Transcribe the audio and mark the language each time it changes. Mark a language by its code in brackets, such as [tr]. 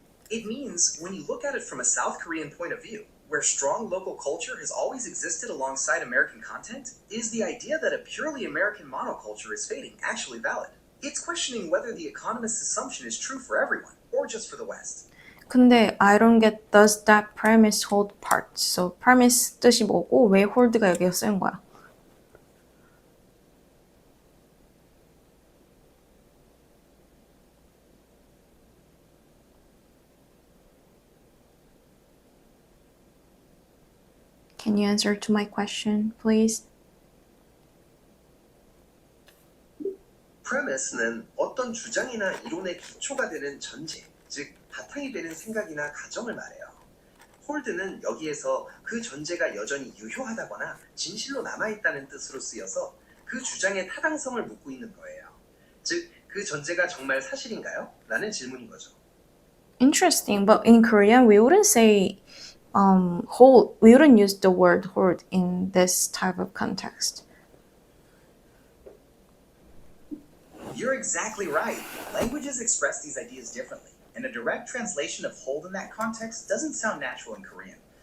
[en] It means when you look at it from a South Korean point of view, where strong local culture has always existed alongside American content, is the idea that a purely American monoculture is fading actually valid? It's questioning whether the economist's assumption is true for everyone, or just for the West. 근데 I don't get does that premise hold part. [ko] So premise 뜻이 뭐고 왜 hold가 여기서 쓴 거야? [en] Can you answer to my question, please? [ko] Premise는 어떤 주장이나 이론의 기초가 되는 전제, 즉 바탕이 되는 생각이나 가정을 말해요. 홀드는 여기에서 그 전제가 여전히 유효하다거나 진실로 남아있다는 뜻으로 쓰여서 그 주장의 타당성을 묻고 있는 거예요. 즉, 그 전제가 정말 사실인가요? 라는 질문인 거죠. [en] Interesting, but in Korean we wouldn't say hold. We wouldn't use the word hold in this type of context. You're exactly right. Languages express these ideas differently, and a direct translation of hold in that context doesn't sound natural in Korean.